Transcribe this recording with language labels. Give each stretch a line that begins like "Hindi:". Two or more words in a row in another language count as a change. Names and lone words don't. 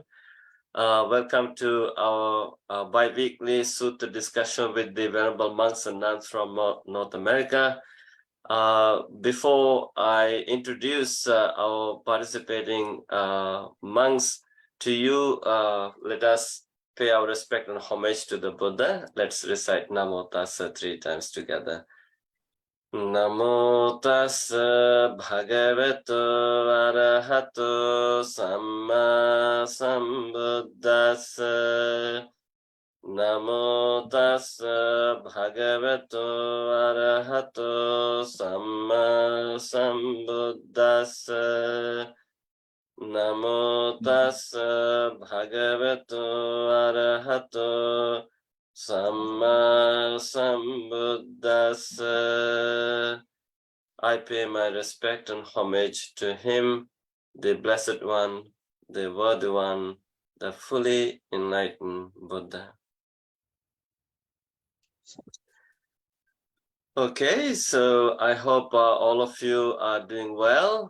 English: Welcome to our bi-weekly Sutta discussion with the Venerable monks and nuns from North America. Before I introduce our participating monks to you, let us pay our respect and homage to the Buddha. Let's recite Namo Tassa 3 times together.
Pali: Namo tassa bhagavato arahato samma sambuddhassa. Namo tassa bhagavato arahato samma sambuddhassa. Namo tassa bhagavato arahato Samma Sambuddhassa.
English: I pay my respect and homage to him, the Blessed One, the Worthy One, the fully enlightened Buddha. Okay, so I hope all of you are doing well.